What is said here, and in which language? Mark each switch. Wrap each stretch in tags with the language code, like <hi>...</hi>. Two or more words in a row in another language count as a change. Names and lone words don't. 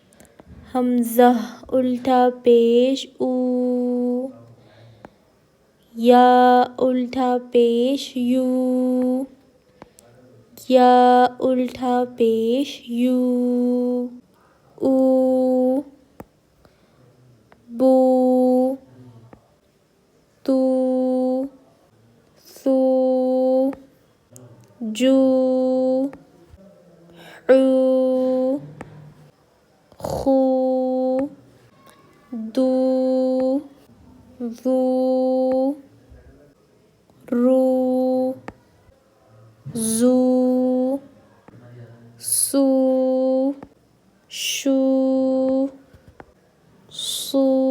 <ur>حمزہ الٹا پیش او، یا الٹا پیش یو، یا الٹا پیش یو، او، بو، تو، سو، جو، عو، خو، دو، ذو، رو، زو، سو، شو، سو،</ur>